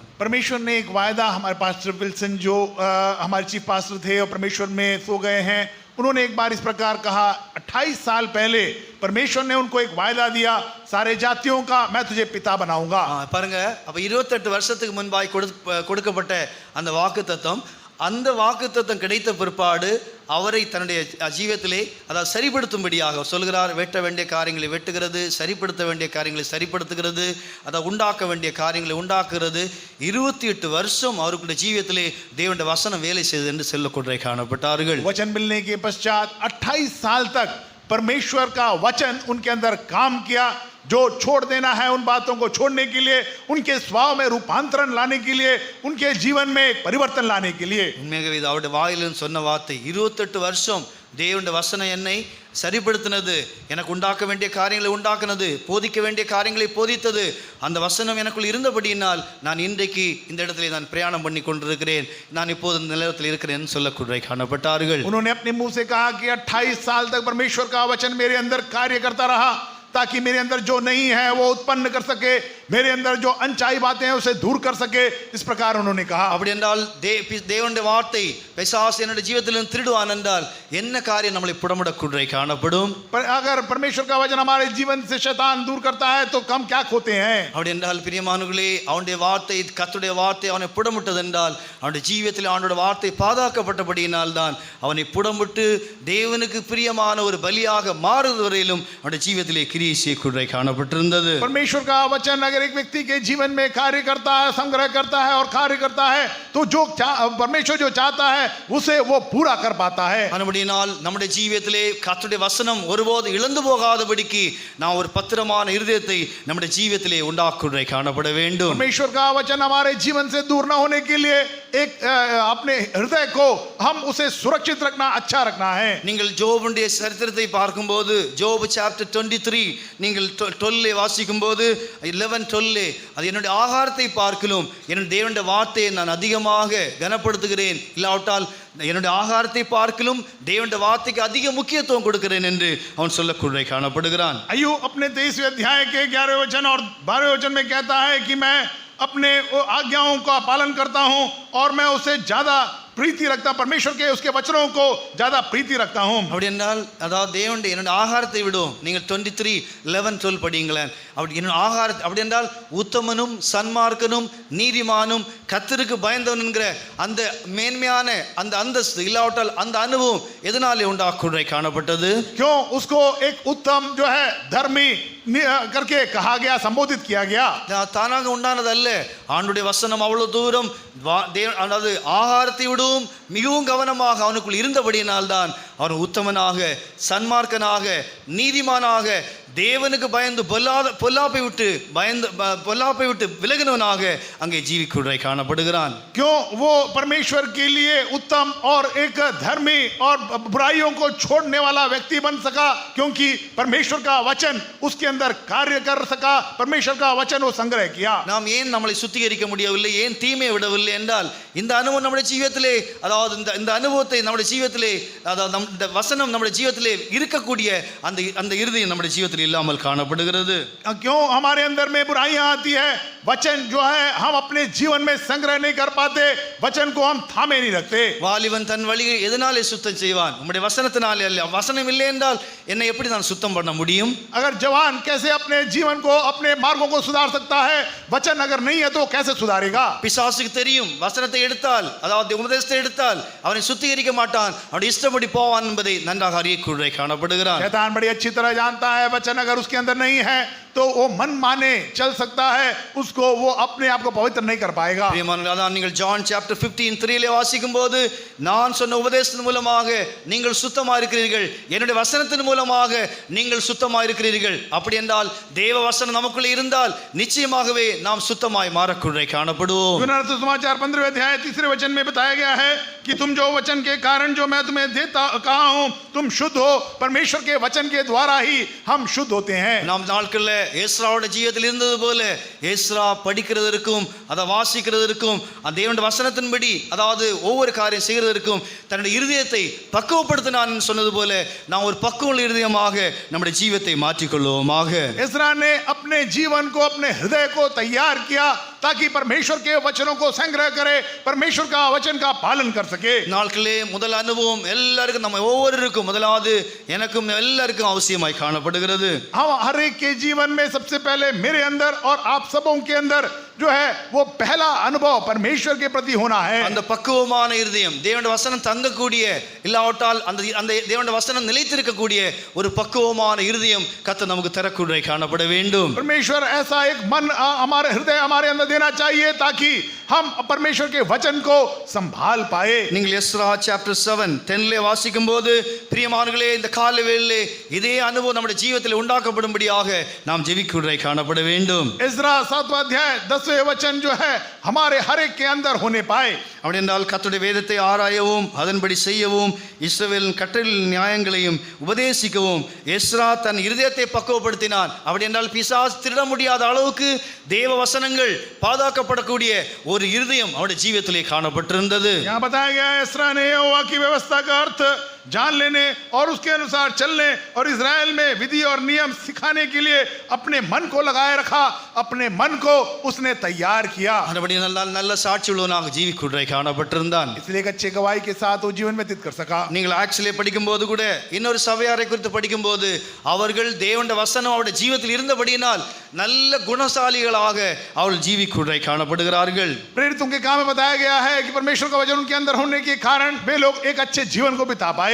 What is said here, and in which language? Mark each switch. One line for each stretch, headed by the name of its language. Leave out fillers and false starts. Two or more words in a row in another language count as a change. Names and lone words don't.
Hindi: परमेश्वर ने एक वायदा, हमारे पास्टर विल्सन जो हमारे
English: chief pastor
Hindi: थे और परमेश्वर में सो गए हैं, उन्होंने एक बार इस प्रकार कहा, 28 साल पहले परमेश्वर ने उनको एक वायदा दिया, सारे जातियों का मैं तुझे पिता बनाऊंगा.
Tamil: பாருங்க, அப்ப 28 வருஷத்துக்கு முன்பாய் கொடுக்கப்பட்ட அந்த வாக்குத்தத்தம், அந்த வாக்குத்தத்தம் கிடைத்த பிற்பாடு அவரை தன்னுடைய ஜீவியத்திலே அதாவது சரிப்படுத்தும்படியாக சொல்கிறார். வெட்ட வேண்டிய காரியங்களை வெட்டுகிறது, சரிப்படுத்த வேண்டிய காரியங்களை சரிப்படுத்துகிறது, அதை உண்டாக்க வேண்டிய காரியங்களை உண்டாக்குகிறது. 28 வருஷம் அவருடைய ஜீவியத்திலே தேவனுடைய வசனம் வேலை செய்தது என்று சொல்லக்கூட காணப்பட்டார்கள்.
Hindi: वचन मिलने के पश्चात 28 साल तक परमेश्वर का वचन उनके अंदर काम किया. जो छोड़ देना है उन बातों को छोड़ने के लिए, उनके स्वभाव में रूपांतरण लाने के लिए, उनके जीवन में एक परिवर्तन लाने के लिए.
Tamil: உண்மையாகவே இது அவருடைய வாயிலிருந்து சொன்ன வார்த்தை. 28 வருஷம் தேவனுடைய வசனம் என்னை சரிப்படுத்தினது, எனக்கு உண்டாக்க வேண்டிய காரியங்களை உண்டாக்குனது, போதிக்க வேண்டிய காரியங்களை போதித்தது. அந்த வசனம் எனக்குள் இருந்தபடியினால் நான் இன்றைக்கு இந்த இடத்துல நான் பிரயாணம் பண்ணி கொண்டிருக்கிறேன், நான் இப்போது இந்த நிலத்தில் இருக்கிறேன் சொல்லக்கூட காணப்பட்டார்கள்.
Hindi: उन्होंने अपने मुंह से कहा कि 28 साल तक परमेश्वर का वचन मेरे अंदर कार्य करता रहा, ताकि मेरे अंदर जो नहीं है वो उत्पन्न कर सके, मेरे अंदर जो अनचाही बातें हैं उसे दूर कर सके. इस प्रकार उन्होंने कहा.
Tamil: அப்படி என்றால் தேவனுடைய வார்த்தை பிசாசு என்னுடைய ஜீவிதத்திலிருந்து திருடுவான் என்றால் என்ன காரியம் நம்மளை புடமிடக்கூட காணப்படும்?
Hindi: अगर परमेश्वर का वचन हमारे जीवन से शैतान दूर करता है तो हम क्या खोते हैं?
Tamil: அப்படி என்றால் பிரியமானவர்களே, அவனுடைய வார்த்தை கர்த்தருடைய வார்த்தை அவனை புடமிட்டது என்றால் அவனுடைய ஜீவியத்தில் அவனுடைய வார்த்தை பாதுகாக்கப்பட்டபடியினால் தான் அவனை புடமிட்டு தேவனுக்கு பிரியமான ஒரு பலியாக மாறுவது வரையிலும் அவனுடைய ஜீவியத்திலே கிரியை செய்யக்கூட காணப்பட்டிருந்தது.
Hindi: परमेश्वर का वचन अगर एक व्यक्ति के जीवन में कार्य करता है, संग्रह करता है और कार्य करता है तो जो परमेश्वर जो चाहता है उसे वो पूरा कर पाता है.
Tamil: அப்படினால் நம்முடைய ஜீவியத்திலே கர்த்தருடைய வசனம் ஒருபோது இழந்து போகாதபடிக்கு நாம் ஒரு பத்திரமான இருதயத்தை நம்முடைய ஜீவியத்திலே உண்டாக்குற காணப்பட வேண்டும்.
Hindi: परमेश्वर का वचन हमारे जीवन से दूर न होने के लिए एक अपने हृदय को हम उसे सुरक्षित रखना, अच्छा रखना है.
Tamil: நீங்கள் ஜோபுடைய சரித்திரத்தை பார்க்கும்போது ஜோப் சாப்டர் 23 நீங்கள் 12 வாசிக்கும்போது 11:12 அது என்னுடைய ஆகாரத்தை பார்க்கலும் என்னுடைய தேவனுடைய வார்த்தையை நான் அதிகமாக கனப்படுத்துகிறேன், இல்லாவிட்டால் என்னுடைய ஆகாரத்தை பார்க்கலும் தேவனுடைய வார்த்தைக்கு அதிக முக்கியத்துவம் கொடுக்கிறேன் என்று அவன் சொல்லக்கூட காணப்படுகிறான்.
Hindi: अय्यूब अपने 23वें अध्याय के 11वें वचन और 12वें वचन में कहता है कि मैं अपने आज्ञाओं का पालन करता हूं और मैं उसे ज्यादा प्रीति रखता, परमेश्वर के उसके वचनों को ज्यादा प्रीति रखता हूं.
Tamil: அப்படி என்றால் அதாவது தேவனுடைய என்னுடைய ஆகாரத்தை விடும். நீங்கள் 23:11-12 படியுங்களேன். அப்படி ஆகார அப்படி என்றால் உத்தமனும் சன்மார்க்கனும் நீதிமானும் கர்த்தருக்கு பயந்தவன் என்கிற அந்த மேன்மையான அந்த அந்தஸ்து இல்லாவிட்டால் அந்த அனுபவம் எதனாலே உண்டாக்குறை காணப்பட்டது?
Hindi: क्यों उसको एक उत्तम जो है धर्मी करके कहा गया, संबोधित किया गया?
Tamil: தானாக உண்டானது அல்ல. ஆண்டுடைய வசனம் அவ்வளவு தூரம் அதாவது ஆகாரத்தை விடவும் மிகவும் கவனமாக அவனுக்குள் இருந்தபடியினால்தான் அவன் உத்தமனாக சன்மார்க்கனாக நீதிமானாக தேவனுக்கு பயந்து பொல்லாப்பை விட்டு விலகினவனாக அங்கே ஜீவிக்குறை காணப்படுகிறான்.
Hindi: क्यों वो परमेश्वर के लिए उत्तम और एक धर्मी और बुराइयों को छोड़ने वाला व्यक्ति बन सका? क्योंकि परमेश्वर का वचन उसके अंदर कार्य कर सका, परमेश्वर का वचन वो संग्रह किया.
Tamil: நாம் ஏன் நம்மளை சுத்திகரிக்க முடியவில்லை, ஏன் தீமையை விடவில்லை என்றால் இந்த அனுபவம் நம்முடைய ஜீவியத்திலே, அதாவது இந்த அனுபவத்தை நம்முடைய ஜீவியத்திலே, அதாவது இந்த வசனம் நம்முடைய ஜீவியத்திலே இருக்கக்கூடிய அந்த இருதயம் நம்முடைய ஜீவியத்தில் இல்லாமல் காணப்படுகிறது.
Hindi: क्यों हमारे अंदर में बुराइयां आती है? वचन जो है हम अपने जीवन में संग्रह नहीं कर पाते, वचन को हम थामे नहीं रखते.
Tamil: வாலிபன் தன் வழியை எதனாலே சுத்தம் செய்வான்? உம்முடைய வசனத்தினாலே அல்ல. வசனம் இல்லை என்றால் என்னை எப்படி நான் சுத்தம் பண்ண முடியும்?
Hindi: अगर जवान कैसे अपने जीवन को अपने मार्गों को सुधार सकता है? वचन अगर नहीं है तो कैसे सुधारेगा?
Tamil: பிசாசுக்கு தெரியும், வசனத்தை எடுத்தால் அதாவது உபதேசத்தை எடுத்தால் அவனை சுத்திகரிக்க மாட்டான், அவனுடைய இஷ்டப்படி போவான் என்பதை நன்றாக அறியக்கூடிய காணப்படுகிறான்.
Hindi: शैतान बड़ी अच्छी तरह जानता है वचन अगर उसके अंदर नहीं है तो वो मन माने चल सकता है, उसको वो अपने आप को पवित्र नहीं कर पाएगा.
Tamil: பிரியமானவர்களே, நீங்கள் ஜான் சாப்டர் 15:3 வாசிக்கும் போது நான் சொன்ன உபதேசத்தின் மூலமாக நீங்கள் சுத்தமாக இருக்கிறீர்கள், என்னுடைய வசனத்தின் மூலமாக நீங்கள் சுத்தமாக இருக்கிறீர்கள். அப்படி என்றால் தேவ வசனம் நமக்குள்ளே இருந்தால் நிச்சயமாகவே நாம் சுத்தமாய் மாறக்கூடிய காணப்படுவோம்.
Hindi: समाचार 15वें अध्याय 3 वचन में बताया गया है कि तुम जो वचन के कारण जो मैं तुम्हें देता कहा हूं तुम शुद्ध हो, परमेश्वर के वचन के द्वारा ही हम शुद्ध होते हैं.
Tamil: நாம் நாட்களில் ஏஸ்ராவோட ஜீவியத்தில் இருந்தது போல ஏஸ்ரா படிக்கிறதற்கும் அதை வாசிக்கிறதற்கும் அந்த தேவனுடைய வசனத்தின்படி அதாவது ஒவ்வொரு காரியம் செய்கிறதற்கும் தன்னுடைய இருதயத்தை பக்குவப்படுத்தினான் சொன்னது போல நாம் ஒரு பக்குவ இருதயமாக நம்முடைய ஜீவியத்தை மாற்றிக்கொள்வோமாக.
Hindi: एस्रा ने अपने जीवन को अपने हृदय को तैयार किया ताकि परमेश्वर के वचनों को संग्रह करे, परमेश्वर का वचन का पालन कर सके.
Tamil: நாட்களே முதல் அனுபவம் எல்லாருக்கும் நம்ம ஒவ்வொருவருக்கும் முதலாவது எனக்கும் எல்லாருக்கும் அவசியமாய் காணப்படுகிறது.
Hindi: हम हर एक के जीवन में सबसे पहले मेरे अंदर और आप सबों के अंदर जो है वो पहला अनुभव परमेश्वर के प्रति होना है.
Tamil: அந்த பக்குவமான இருதயம் தேவனுடைய வசனம் தங்கக்கூடிய இல்லாவிட்டால் அந்த தேவனுடைய வசனம் நிலைத்திருக்கக்கூடிய ஒரு பக்குவமான இருதயம் கர்த்தர் நமக்கு தரக்கூடிய காணப்பட வேண்டும்.
Hindi: परमेश्वर ऐसा एक मन हमारे हृदय हमारे अंदर देना चाहिए ताकि हम परमेश्वर के वचन को संभाल पाए.
Tamil: நீங்கள் எஸ்ரா சாப்டர் 7:10 வாசிக்கும் போது பிரியமானவர்களே இந்த கால வேளையிலே இதே அனுபவம் நம்முடைய ஜீவிதத்தில் உண்டாக்கப்படும்படியாக நாம் ஜெபிக்குறை காணப்பட வேண்டும்.
Hindi: इस्रा 7वां अध्याय 10वें वचन जो है हमारे हर एक के अंदर होने पाए.
Tamil: அப்படி என்றால் கர்த்தருடைய வேதத்தை ஆராயவும் அதன்படி செய்யவும் இஸ்ரவேலின் கட்டளைகளின் நியாயங்களையும் உபதேசிக்கவும் எஸ்ரா தன் இருதயத்தை பக்குவப்படுத்தினான். அப்படி என்றால் பிசாசு திருட முடியாத அளவுக்கு தேவ வசனங்கள் பாதுகாக்கப்படக்கூடிய ஒரு இருதயம் அவருடைய ஜீவியத்திலே காணப்பட்டிருந்தது.
Hindi: यहाँ बताया गया एस्रा ने यहोवा की व्यवस्था का अर्थ जान लेने और उसके अनुसार चलने और इज़राइल में विधि और नियम सिखाने के लिए अपने मन को लगाए रखा, अपने मन को उसने तैयार किया.
Tamil: நல்ல சாட்சி உள்ளவனாக ஜீவிக்குறை காணப்பட்டிருந்தான்.
Hindi: इसलिए एक अच्छे गवाही के साथ वो जीवन व्यतीत कर सका.
Tamil: நீங்கள் ஆக்சுவலி படிக்கும்போது கூட இன்னொரு சபையாரை குறித்து படிக்கும்போது அவர்கள் தேவனுடைய வசனம் அவருடைய ஜீவியத்தில் இருந்தபடியினால் நல்ல குணசாலிகளாக அவர்கள் ஜீவிக்குறை காணப்படுகிறார்கள்.
Hindi: प्रेरितों के काम में बताया गया है कि परमेश्वर का वचन उनके अंदर होने के कारण वे लोग एक अच्छे जीवन को बिता पाए.